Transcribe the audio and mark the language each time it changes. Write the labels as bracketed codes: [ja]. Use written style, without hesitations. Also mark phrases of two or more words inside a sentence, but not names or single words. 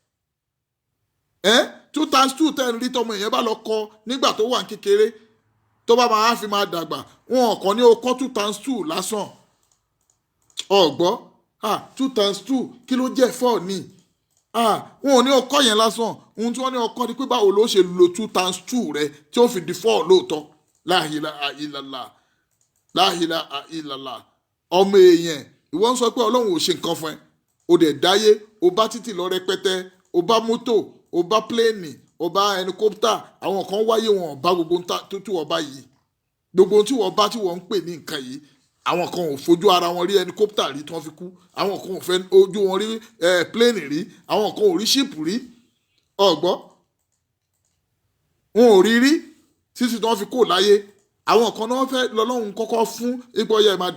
[en] 2 times 2 [yo] tẹ́ ń rí tọmọ èèyàn bá lọ kọ nígbà tó wà ní kékeré tó bá máa fi máa dàgbà wọn kàn ní o kọ́ [en] 2 times 2 [yo] lásán ọ̀gbọ́ [en] 2 times 2 [yo] kí ló jẹ́ 4 ni wọn ò ní ọkọ yẹn lásán ohun tí wọ́n ní ọkọ ni pé báwo ló ṣe lo 2 times 2 rẹ tí ó fi di 4 lóòótọ́ [ar] la ilaha illallah la ilaha illallah [yo] ọmọ èèyàn ìwọ ń sọ pé ọlọ́run ò ṣe nǹkan fún ẹ o dẹ̀ dáyé o bá títì lọ rẹpẹtẹ o bá mọ́tò o bá pléènì o bá ẹnikópítà àwọn kan wáyé wọn ò bá gbogbo tó tí wọ́n bá yìí gbogbo tí wọ́n bá tí wọ́n ń pè ní nǹkan yìí àwọn kan ò fojú ara wọn rí ẹnikópítà rí tí wọ́n fi kú àwọn kan ò fẹ́ ojú wọn rí pléènì rí àwọn kan ò rí ṣíìpù rí ọ̀gbọ́ wọn ò rí títí tí wọ́n fi kó láyé àwọn kan náà fẹ́ lọ́lọ́run kọ́kọ́ fún ipò ọyẹ máa